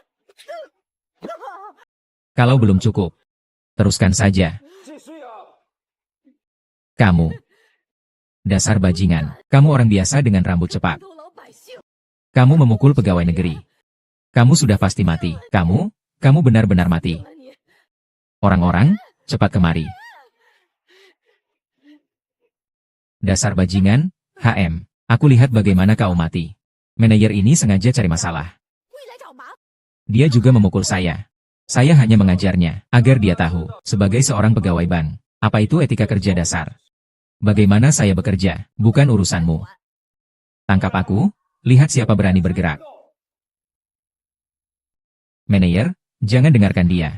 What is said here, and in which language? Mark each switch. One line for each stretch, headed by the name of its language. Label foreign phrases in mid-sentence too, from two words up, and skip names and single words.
Indonesian: Kalau belum cukup, teruskan saja. Kamu. Dasar bajingan. Kamu orang biasa dengan rambut cepak.
Chinese: 普通老百姓，
Indonesian: Kamu memukul pegawai negeri. Kamu sudah pasti mati. Kamu benar-benar mati.
Chinese: 了你，
Indonesian: Orang-orang, cepat kemari. Dasar bajingan, HM. Aku lihat bagaimana kau mati. Manajer ini sengaja cari masalah.
Chinese: 故意来找麻烦。
Indonesian: Dia juga memukul saya. Saya hanya mengajarnya, agar dia tahu, sebagai seorang pegawai bank, apa itu etika kerja dasar. Bagaimana saya bekerja, bukan urusanmu. Tangkap aku, lihat siapa berani bergerak. Manajer, jangan dengarkan dia.